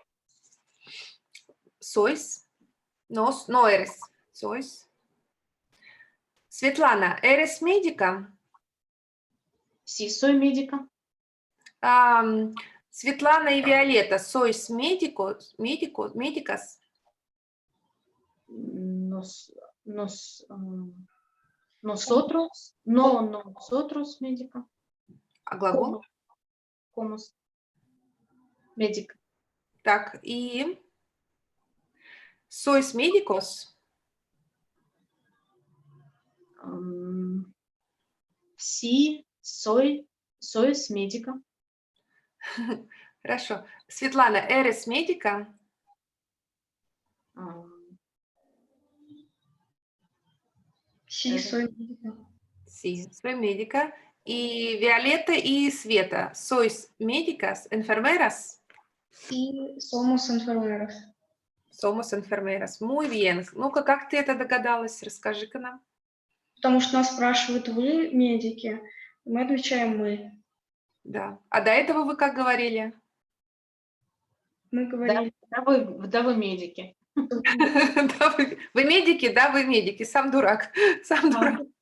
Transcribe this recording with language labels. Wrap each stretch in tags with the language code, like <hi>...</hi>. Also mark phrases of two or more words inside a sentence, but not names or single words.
<es>sois, no eres, sois. Светлана, eres médica? Sí, soy médica.</es> <ru>Светлана и Виолетта,</ru> <es>sois médicas? Nosotros, no, nosotros médica.</es> <ru>А глагол?</ru> <es>Como médica. Так, и sois médicos? Sí, sois médica.</es> <ru>Хорошо. Светлана,</ru> <es>eres médica? Sí, soy médica. Sí, soy médica.</es> <ru>И Виолетта и Света,</ru> <es>sois médicas, enfermeras? Sí, somos enfermeras. Somos enfermeras. Muy bien.</es> <ru>Ну-ка, как ты это догадалась? Расскажи-ка нам. Потому что нас спрашивают, вы медики? Мы отвечаем мы. Да. А до этого вы как говорили? Мы говорили, Да, вы медики. Да, вы медики? Да, вы медики. Сам дурак. Сам дурак.</ru>